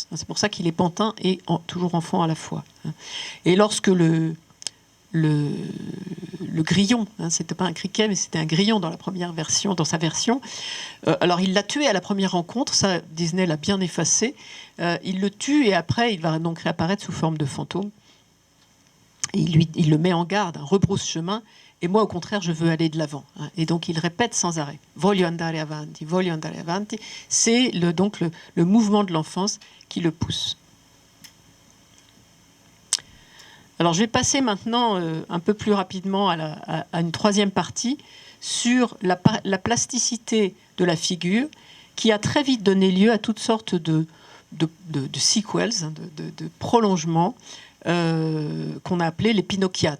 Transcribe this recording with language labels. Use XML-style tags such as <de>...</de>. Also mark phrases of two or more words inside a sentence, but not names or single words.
<fr>C'est pour ça qu'il est pantin et toujours enfant à la fois. Et lorsque le grillon, hein, c'était pas un criquet, mais c'était un grillon dans sa version. Alors il l'a tué à la première rencontre, ça Disney l'a bien effacé. Il le tue et après il va donc réapparaître sous forme de fantôme. Et il le met en garde, rebrousse chemin. Et moi, au contraire, je veux aller de l'avant. Hein. Et donc, il répète sans arrêt.</fr> <it>Voglio andare avanti, voglio andare avanti.</it> <fr>C'est donc le mouvement de l'enfance qui le pousse. Alors, je vais passer maintenant un peu plus rapidement à une troisième partie sur la plasticité de la figure, qui a très vite donné lieu à toutes sortes de sequels, de prolongements, qu'on a appelés les Pinocchiates.</fr>